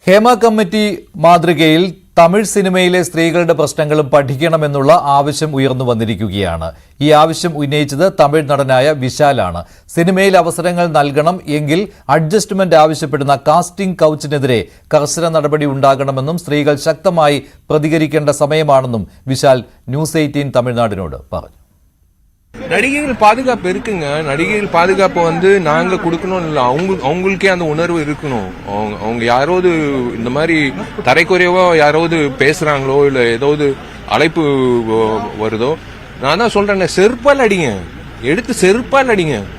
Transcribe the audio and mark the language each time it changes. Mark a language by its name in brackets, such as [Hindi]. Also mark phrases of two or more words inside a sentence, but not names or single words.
[Malayalam] ഹേമ കമ്മിറ്റി മാതൃകയിൽ തമിഴ് സിനിമയിലെ സ്ത്രീകളുടെ പ്രശ്നങ്ങളും പഠിക്കണമെന്നുള്ള ആവശ്യം ഉയർന്നു വന്നിരിക്കുകയാണ്. ഈ ആവശ്യം ഉന്നയിച്ചത് തമിഴ് നടനായ വിശാലാണ്. സിനിമയിൽ അവസരങ്ങൾ നൽകണം എങ്കിൽ അഡ്ജസ്റ്റ്മെന്റ് ആവശ്യപ്പെടുന്ന കാസ്റ്റിംഗ് കൗച്ചിനെതിരെ കർശന നടപടി ഉണ്ടാകണമെന്നും സ്ത്രീകൾ ശക്തമായി പ്രതികരിക്കേണ്ട സമയമാണെന്നും വിശാൽ ന്യൂസ് 18 തമിഴ്നാടിനോട് പറഞ്ഞു. [Tamil] நடிகைகள் பாதுகாப்பு இருக்குங்க. நடிகைகள் பாதுகாப்பு நாங்க கொடுக்கணும் இல்ல, அவங்களுக்கே அந்த உணர்வு இருக்கணும். அவங்க யாராவது இந்த மாதிரி தரைக்குறைவா யாராவது பேசுறாங்களோ இல்ல ஏதாவது அழைப்பு வருதோ, நான் தான் சொல்றேன், செருப்பால் அடிங்க, எடுத்து செருப்பால் அடிங்க.